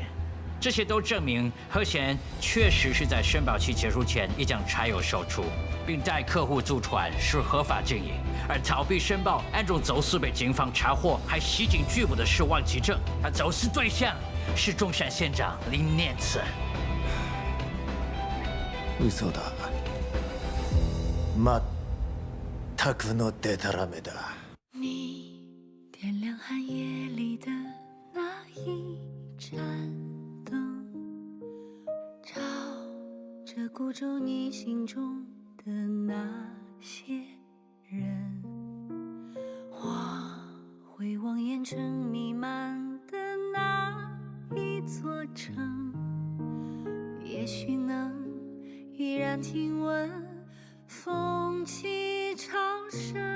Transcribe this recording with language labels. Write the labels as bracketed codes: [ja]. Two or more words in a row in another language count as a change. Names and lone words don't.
[zh] 这些都证明何贤确实是在申报期结束前已将柴油售出，并带客户租船是合法经营。而逃避申报、暗中走私被警方查获还袭警拘捕的是王启正，他走私对象是中山县长林念慈。 [ja] 嘘だ。まったくのデタラメだ。 [zh] 你点亮寒夜里的那一盏灯，照着鼓奏你心中的那些人。我会望烟尘弥漫的那一座城，也许能依然听闻风起潮声。